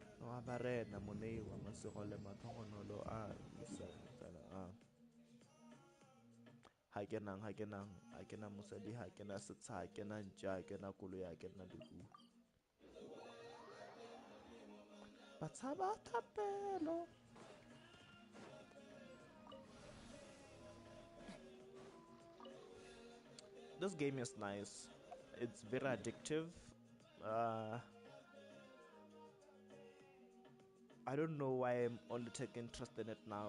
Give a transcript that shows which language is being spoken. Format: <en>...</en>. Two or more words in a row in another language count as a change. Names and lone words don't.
<tn>Abarena moneiwa masigole matlhogonolo a isa fela a ha ke na mosadi, ha ke na setsha, ha ke na ntja, ha ke na koloi, ha ke na lehu. Batshaba thapelo.</tn> <en>This game is nice. It's very addictive. I don't know why I'm only taking interest in it now.</en>